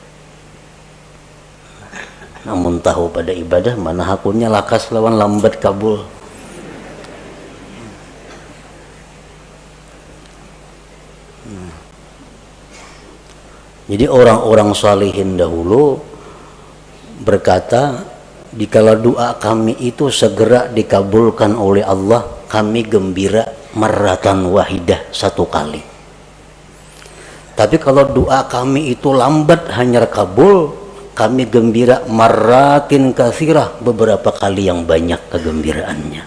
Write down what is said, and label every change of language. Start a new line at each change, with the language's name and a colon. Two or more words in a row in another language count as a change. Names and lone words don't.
Banjar: Namun tahu pada ibadah mana hakunya lakas lawan lambat kabul.
Indonesian: Jadi orang-orang salihin dahulu berkata, dikala doa kami itu segera dikabulkan oleh Allah, kami gembira
Arabic: مرة واحدة,
Indonesian: 1 kali. Tapi kalau doa kami itu lambat hanya kabul, kami gembira
Arabic: مرات كثيرة,
Indonesian: beberapa kali yang banyak kegembiraannya.